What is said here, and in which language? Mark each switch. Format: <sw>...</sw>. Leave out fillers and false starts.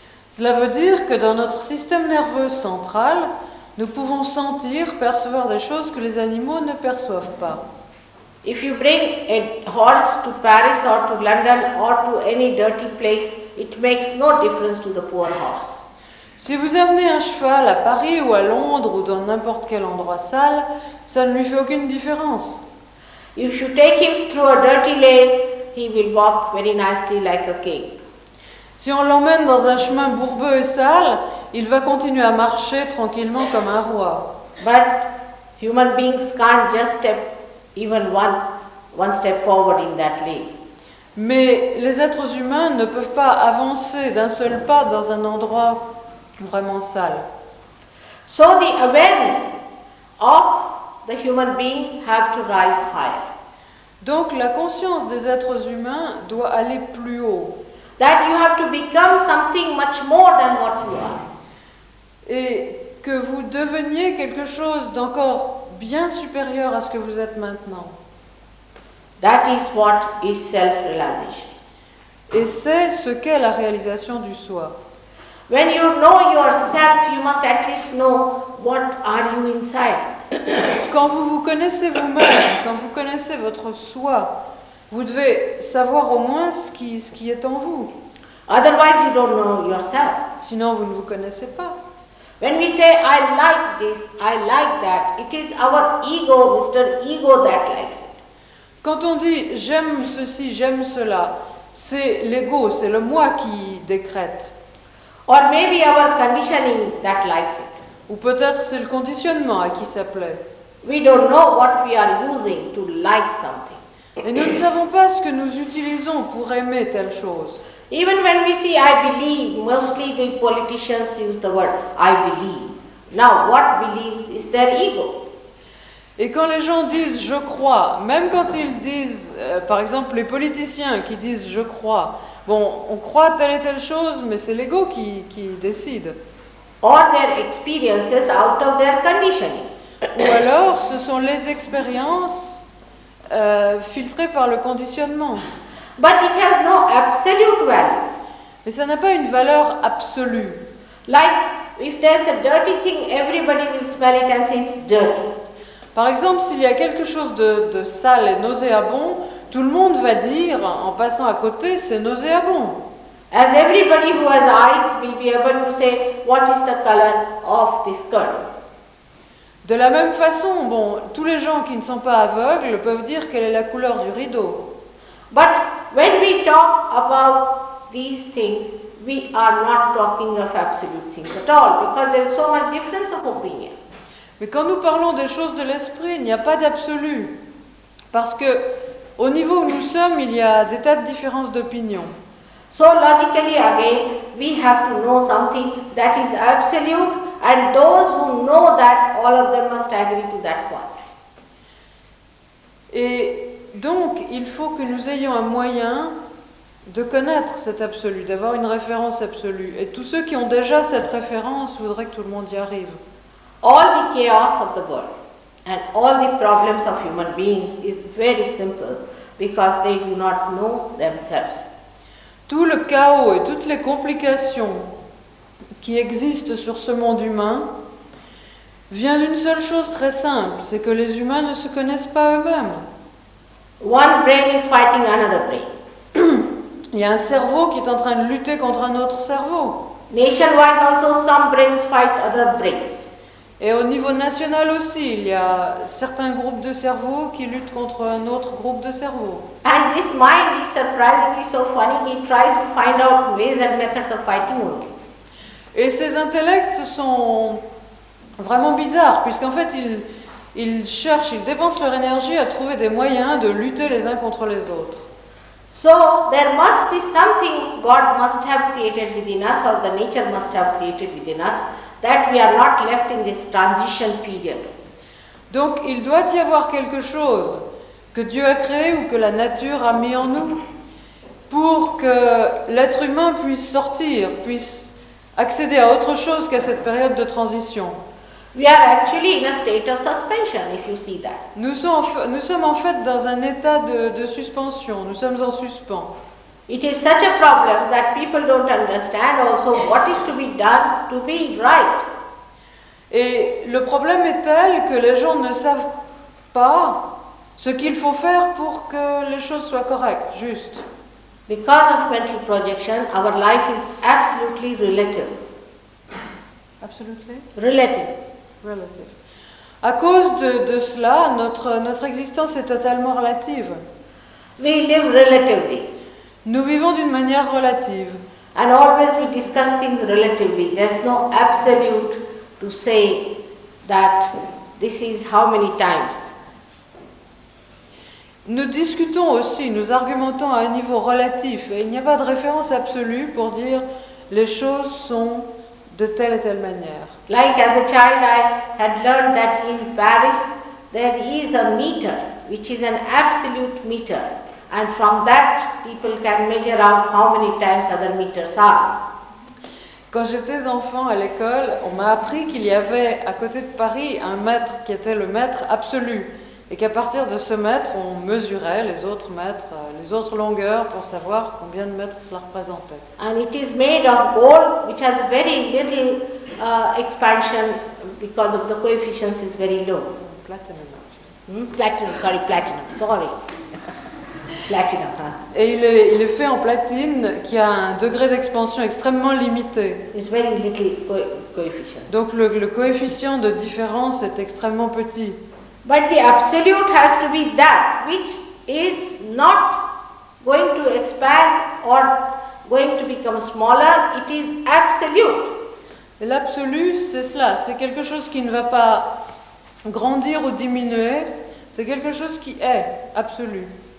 <fr>Cela veut dire que dans notre système nerveux central, nous pouvons sentir, percevoir des choses que les animaux ne perçoivent pas.</fr> <en>If you bring a horse to Paris or to London or to any dirty place, it makes no difference to the poor horse.</en> <fr>Si vous amenez un cheval à Paris ou à Londres ou dans n'importe quel endroit sale, ça ne lui fait aucune différence.</fr> <en>If you take him through a dirty lane, he will walk very nicely like a king.</en> <fr>Si on l'emmène dans un chemin bourbeux et sale, il va continuer à marcher tranquillement comme un roi.</fr> <en>But human beings can't just step even one step forward in that lane.</en> <fr>Mais les êtres humains ne peuvent pas avancer d'un seul pas dans un endroit vraiment sale.</fr> <en>So the awareness of the human beings have to rise higher.</en> <fr>Donc la conscience des êtres humains doit aller plus haut.</fr> <en>That you have to become something much more than what you are.</en> <fr>Et que vous deveniez quelque chose d'encore bien supérieur à ce que vous êtes maintenant.</fr> <en>That is what is self-realization.</en> <fr>Et c'est ce qu'est la réalisation du soi.</fr> <en>When you know yourself, you must at least know what are you inside.</en> <fr>Quand vous vous connaissez vous-même, quand vous connaissez votre soi, vous devez savoir au moins ce qui est en vous.</fr> <en>Otherwise, you don't know yourself.</en> <fr>Sinon, vous ne vous connaissez pas.</fr> <en>When we say, I like this, I like that, it is our ego, Mr. Ego, that likes it.</en> <fr>Quand on dit j'aime ceci, j'aime cela, c'est l'ego, c'est le moi qui décrète.</fr> <en>Or maybe our conditioning that likes it.</en> <fr>Ou peut-être c'est le conditionnement à qui ça plaît.</fr> <en>We don't know what we are using to like something.</en> <fr>Et nous ne savons pas ce que nous utilisons pour aimer telle chose.</fr> <en>Even when we say I believe, mostly the politicians use the word I believe. Now, what believes is their ego.</en> <fr>Et quand les gens disent je crois, même quand ils disent, par exemple les politiciens qui disent je crois, bon, on croit telle et telle chose, mais c'est l'ego qui décide.</fr> <en>Or their experiences out of their conditioning.</en> <fr>Ou alors ce sont les expériences filtrées par le conditionnement.</fr> <en>But it has no absolute value.</en> <fr>Mais ça n'a pas une valeur absolue.</fr> <en>Like if there's a dirty thing, everybody will smell it and say it's dirty.</en> <fr>Par exemple, s'il y a quelque chose de sale et nauséabond, tout le monde va dire, en passant à côté, c'est nauséabond.</fr> <en>As everybody who has eyes will be able to say what is the color of this curtain.</en> <fr>De la même façon, bon, tous les gens qui ne sont pas aveugles peuvent dire quelle est la couleur du rideau.</fr> <en>But when we talk about these things, we are not talking of absolute things at all, because there is so much difference of opinion.</en> <fr>Mais quand nous parlons des choses de l'esprit, il n'y a pas d'absolu. Parce que au niveau où nous sommes, il y a des tas de différences d'opinion.</fr> <en>So logically again, we have to know something that is absolute, and those who know that, all of them must agree to that point.</en> <fr>Et donc, il faut que nous ayons un moyen de connaître cet absolu, d'avoir une référence absolue. Et tous ceux qui ont déjà cette référence voudraient que tout le monde y arrive.</fr> <en>All the chaos of the world and all the problems of human beings is very simple because they do not know themselves.</en> <fr>Tout le chaos et toutes les complications qui existent sur ce monde humain vient d'une seule chose très simple, c'est que les humains ne se connaissent pas eux-mêmes.</fr> <en>One brain is fighting another brain.</en> <fr>Il y a un cerveau qui est en train de lutter contre un autre cerveau.</fr> <en>Nationwide also some brains fight other brains.</en> <fr>Et au niveau national aussi, il y a certains groupes de cerveaux qui luttent contre un autre groupe de cerveaux.</fr> <en>And this mind is surprisingly so funny, he tries to find out ways and methods of fighting only.</en> <fr>Et ces intellects sont vraiment bizarres, puisqu'en fait, ils cherchent, ils dépensent leur énergie à trouver des moyens de lutter les uns contre les autres.</fr> <en>So there must be something God must have created within us, or the nature must have created within us, that we are not left in this transition period.</en> <fr>Donc il doit y avoir quelque chose que Dieu a créé ou que la nature a mis en nous pour que l'être humain puisse sortir, puisse accéder à autre chose qu'à cette période de transition.</fr> <en>We are actually in a state of suspension, if you see that.</en> <fr>Nous sommes en fait dans un état de suspension, nous sommes en suspens.</fr> <en>It is such a problem that people don't understand also what is to be done to be right.</en> <fr>Et le problème est tel que les gens ne savent pas ce qu'il faut faire pour que les choses soient correctes, justes.</fr> <en>Because of mental projection, our life is absolutely relative. Absolutely. Relative.</en> <fr>Relative. À cause de cela, notre existence est totalement relative.</fr> <en>We live relatively.</en> <fr>Nous vivons d'une manière relative.</fr> <en>And always we discuss things relatively. There's no absolute to say that this is how many times.</en> <fr>Nous discutons aussi, nous argumentons à un niveau relatif. Et il n'y a pas de référence absolue pour dire les choses sont de telle et telle manière.</fr> <en>Like as a child I had learned that in Paris there is a meter which is an absolute meter. And from that, people can measure out how many times other meters are.</en> <fr>Quand j'étais enfant à l'école, on m'a appris qu'il y avait à côté de Paris un mètre qui était le mètre absolu. Et qu'à partir de ce mètre, on mesurait les autres mètres, les autres longueurs pour savoir combien de mètres cela représentait.</fr> <en>And it is made of gold, which has very little expansion because of the coefficients is very low. Platinum. Platinum, sorry. Platinum, huh?</en> <fr>Et il est fait en platine qui a un degré d'expansion extrêmement limité.</fr> <en>It's very little coefficient.</en> <fr>Donc le coefficient de différence est extrêmement petit.</fr> <en>But the absolute has to be that which is not going to expand or going to become smaller. It is absolute.</en> <fr>Et l'absolu, c'est cela. C'est quelque chose qui ne va pas grandir ou diminuer. C'est quelque chose qui est absolu.</fr>